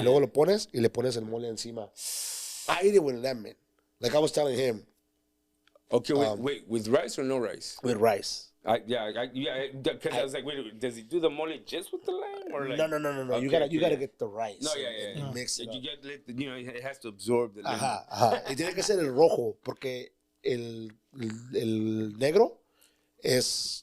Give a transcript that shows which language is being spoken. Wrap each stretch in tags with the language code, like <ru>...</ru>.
<es>Y luego lo pones y le pones el mole encima.</es> <en>I eat it with lemon. Like I was telling him. Okay, wait, with rice or no rice? With rice. Yeah, because I was like, wait, does he do the mole just with the lime or like? No. Okay, You gotta yeah. get the rice. No, yeah. And mix it up. You get, you know, it has to absorb the lime. Ajá.</en> <es>Y tiene que ser el rojo porque el negro es</es>